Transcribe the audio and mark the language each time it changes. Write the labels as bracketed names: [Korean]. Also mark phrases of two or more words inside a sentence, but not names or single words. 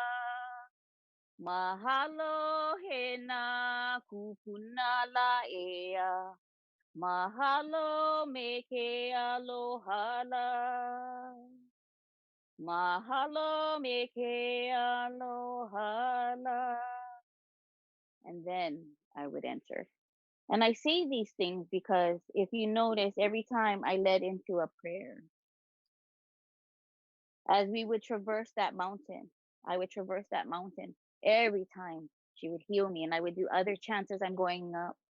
[Hawaiian] Mahalo he na kupuna la ea. Mahalo me ke alohala. Mahalo me ke alohala. [English] And then I would enter. And I say these things because if you notice, every time I led into a prayer, as we would traverse that mountain, I would traverse that mountain every time she would heal me, and I would do other chants as I'm going up.